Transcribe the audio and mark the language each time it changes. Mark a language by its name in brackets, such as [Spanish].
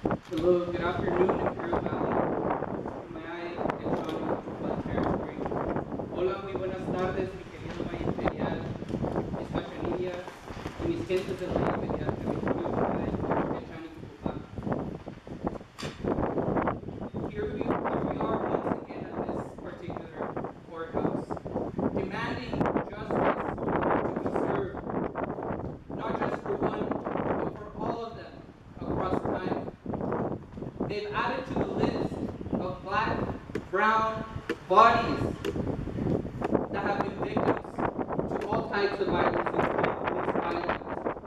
[English] Hello, good afternoon, Imperial Valley. May I get on with territory? [Spanish] Hola, muy buenas tardes, mi querido Valle Imperial, mis cachanillas y mis gentes del Valle Imperial que me escuchan de Chani Cupupac. [English] Here we are once again at this particular courthouse, demanding justice to be served, not just for one, but for all of them across time. They've added to the list of black, brown bodies that have been victims to all types of violence, including police violence.